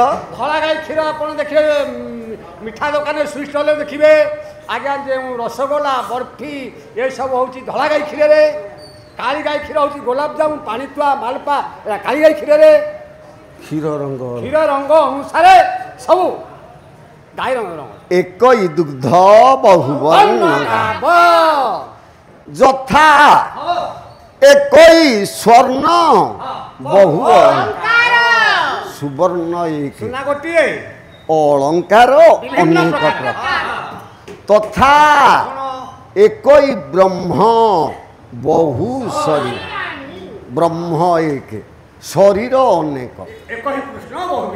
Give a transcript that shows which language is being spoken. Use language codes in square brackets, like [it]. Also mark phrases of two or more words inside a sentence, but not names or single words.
[or] ଧଳା ଗାଈ କ୍ଷୀର ଆପଣ ଦେଖିବେ ମିଠା ଦୋକାନରେ [en] sweet stallରେ [or] ଦେଖିବେ ଆଜ୍ଞା ଯେଉଁ ରସଗୋଲା ବର୍ଫି ଏସବୁ ହେଉଛି ଧଳା ଗାଈ କ୍ଷୀରରେ କାଳି ଗାଈ କ୍ଷୀର ହେଉଛି ଗୋଲାପଜାମୁ ପାଣିତୁଆ ମାଲପା ଏଇଟା କାଳି ଗାଈ କ୍ଷୀରରେ କ୍ଷୀର ରଙ୍ଗ ଅନୁସାରେ ସବୁ ଗାଈ ରଙ୍ଗ [bn] একই দুগ্ধ বহুবর্ণ যথা একই স্বর্ণ বহু সুবর্ণ এক [or] ସୁନା ଗୋଟିଏ [bn] অলঙ্কার অনেক প্রকার তথা একই ব্রহ্ম বহু শরীর ব্রহ্ম এক শরীর অনেক একই কৃষ্ণ বহুবিধ